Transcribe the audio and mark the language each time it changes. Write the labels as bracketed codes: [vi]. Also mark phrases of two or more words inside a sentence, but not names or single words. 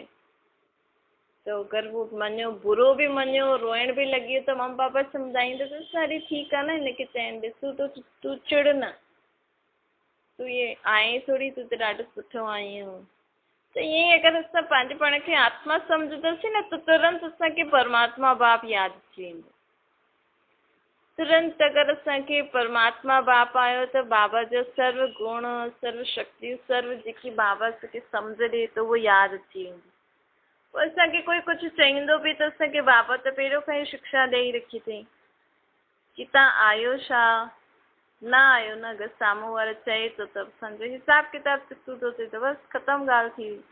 [sd] त अगरि उहो मञियो, बुरो बि मञियो, रोइण बि लॻी वियो, त मम्मी पापा सम्झाईंदो त सारी ठीकु आहे न, हिनखे चइण ॾिसूं तूं चिड़ न, तूं इहे आहे थोरी, तूं त ॾाढो सुठो आहीं। त ईअं ई अगरि असां पंहिंजे पाण खे आत्मा सम्झंदासीं न, त तुरंत असांखे परमात्मा बाप यादि अची वेंदो। तुरंत अगरि असांखे परमात्मा बाप आयो त बाबा जो सर्व गुण, सर्व शक्तियूं, सर्व जेकी बाबा असांखे सम्झ ॾिए थो उहो यादि अची वेंदी। पोइ असांखे कोई कुझु चईंदो बि त असांखे बाबा त पहिरियों खां ई शिक्षा ॾेई रखी अथई कि तव्हां आहियो छा, न आहियो न। अगरि साम्हूं वारो चए थो त सम्झो हिसाबु किताबु ॾिसूं थो थिए त बसि ख़तमु ॻाल्हि थी वई।